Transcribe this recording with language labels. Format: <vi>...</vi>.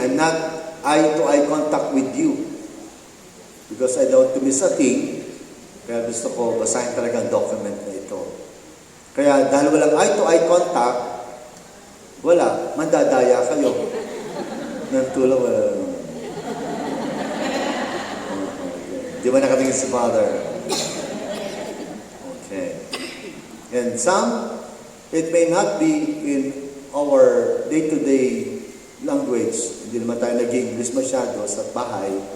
<en>I'm not eye-to-eye contact with you. Because I don't want to miss a thing.</en> <tl>Kaya gusto ko basahin talaga ang document na ito. Kaya dahil walang eye-to-eye contact, wala, mandadaya kayo. Nang tulong, wala. Di ba nakatingin si Father?</tl> <en>Okay. And some, it may not be in our day-to-day language.</en> <tl>Hindi naman tayo nag-English masyado sa bahay.</tl>